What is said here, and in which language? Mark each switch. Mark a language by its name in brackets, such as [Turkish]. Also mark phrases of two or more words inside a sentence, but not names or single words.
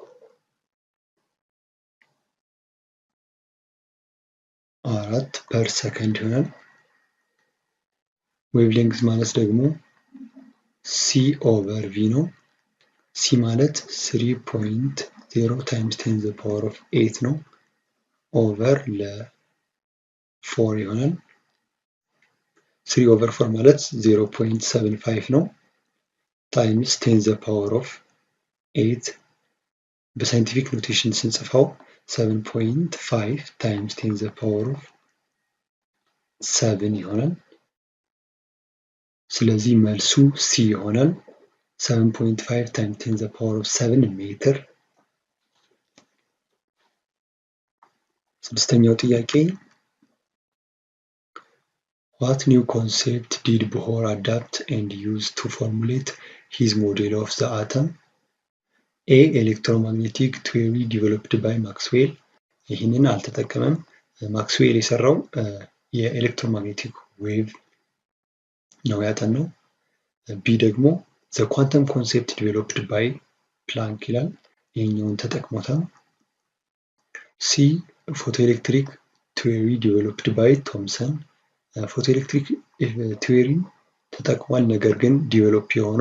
[Amharic] 4 ፐር ሰከንድ ይሆናል። ዌቭሌንግዝ ማለት ደግሞ c/v ነው። c ማለት 3.0 ታይምስ 10 [English] the power of [Amharic] 8 ነው። ኦቨር ለ4 ይሆናል። 3/4 ማለት 0.75 ነው። ታይምስ 10 [English] the power of [Amharic] 8 በሳይንቲፊክ ኖቴሽን ስንጽፈው 7.5 ታይምስ 10 [English] the power of [Amharic] 7 ይሆናል። ስለዚህ መልሱ c ይሆናል። 7.5 ታይምስ 10 [English] the power of [Amharic] 7 ሜትር። ስድስተኛው ጥያቄ [English] what new concept did Bohr adopt and use to formulate his model of the atom? A electromagnetic theory developed by Maxwell [Amharic] ይህንን አልተጠቀመም። ማክስዌል የሰራው የኤሌክትሮማግኔቲክ ዌቭ ነው ያጠናው። [English] ቢ ደግሞ the quantum concept developed by Planck [Amharic] ይላል። ይህኛውን ተጠቅሞታል። ሲ [English] photoelectric theory developed by Thomson። photoelectric theory [Amharic] ተጠቅሟል፣ ነገር ግን ዲቨሎፕ የሆነው